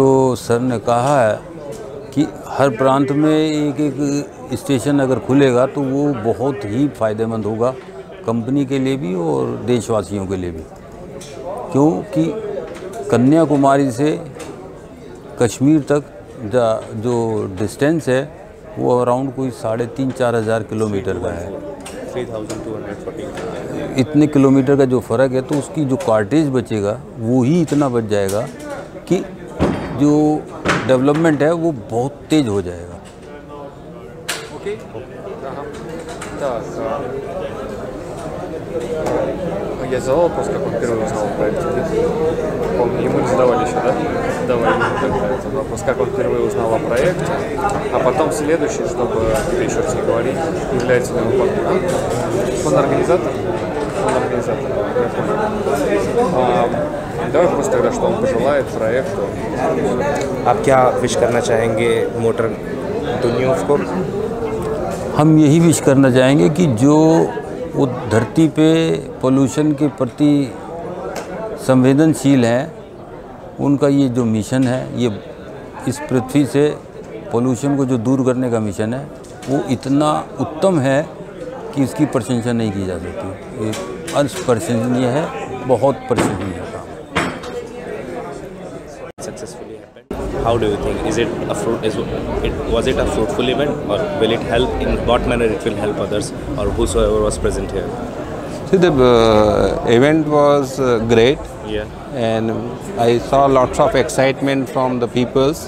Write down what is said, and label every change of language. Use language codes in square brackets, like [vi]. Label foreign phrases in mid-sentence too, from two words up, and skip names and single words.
[hi] ये जो सर ने कहा है कि हर प्रांत में एक एक स्टेशन अगर खुलेगा तो वो बहुत ही फ़ायदेमंद होगा कंपनी के लिए भी और देशवासियों के लिए भी, क्योंकि कन्याकुमारी से कश्मीर तक जो डिस्टेंस है वो अराउंड कोई 3,500-4 हज़ार किलोमीटर का है। 3240 इतने किलोमीटर का जो फ़र्क है तो उसकी जो कार्टेज बचेगा वो ही इतना बच जाएगा कि जो डेवलपमेंट है वो बहुत तेज़ हो जाएगा। [ru] Окей? Так, я задал вопрос, как он первый узнал о проекте, нет? Помню, ему не задавали еще, да? Давай этот вопрос, как он впервые узнал о проекте, а потом следующий, чтобы перечеркнуть не говорить, является ли он партнером. Он организатор? Он организатор, я понял. Давай просто тогда, что он пожелает проекту. [hi] आप क्या विश करना चाहेंगे मोटर दुनिया को? हम यही विश करना चाहेंगे कि जो वो धरती पे पोल्यूशन के प्रति संवेदनशील हैं, उनका ये जो मिशन है, ये इस पृथ्वी से पोल्यूशन को जो दूर करने का मिशन है वो इतना उत्तम है कि इसकी प्रशंसा नहीं की जा सकती। ये अप्रशंसनीय है, बहुत प्रशंसनीय काम। [en] Successfully happened. How do you think? Was it a fruitful event, or will it help? In what manner it will help others, or whosoever was present here? See, the event was great. Yeah. And I saw lots of excitement from the peoples.